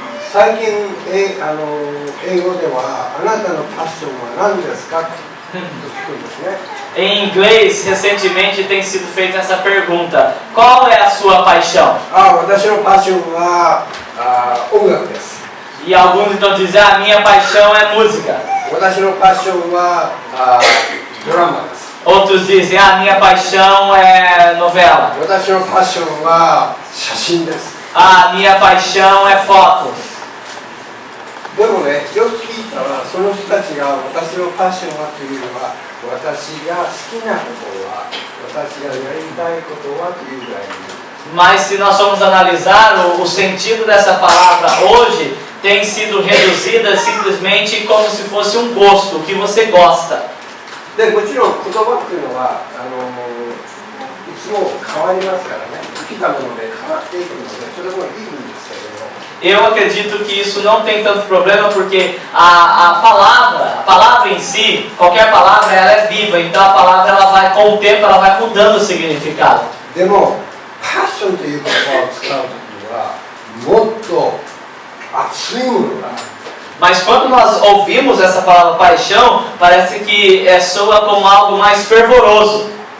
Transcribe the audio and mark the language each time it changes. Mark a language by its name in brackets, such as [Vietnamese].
[Japanese] 最近英語ではあなたのパッションは何ですかと聞くんですね。 [Portuguese] Em inglês, recentemente tem sido feita essa pergunta: qual é a sua paixão? [Japanese] 私のパッションは音楽です。 [Portuguese] E alguns então dizem: a minha paixão é música. [Japanese] 私のパッションはドラマです。 [Portuguese] Outros dizem: a minha paixão é novela. [Japanese] 私のパッションは写真です。 [Portuguese] A minha paixão é foto. [Japanese] でもね、よく聞いたらその人たちが私のパッションはというのは私が好きなことは私がやりたいことはというぐらいに。 [Portuguese] Mas se nós formos analisar, o sentido dessa palavra hoje tem sido reduzida simplesmente como se fosse um gosto, o que você gosta. [Japanese] でもちろん言葉っていうのはいつも変わりますからね。生きたもので変わっていくのでそれもいいんですけれども。 [Portuguese] Eu acredito que isso não tem tanto problema porque a palavra em si, qualquer palavra, ela é viva, então a palavra ela vai, com o tempo ela vai mudando o significado. [Japanese] でもパッションという言葉を使うときはもっと熱いものが [Portuguese] Mas quando nós ouvimos essa palavra paixão, parece que soa como algo mais fervoroso.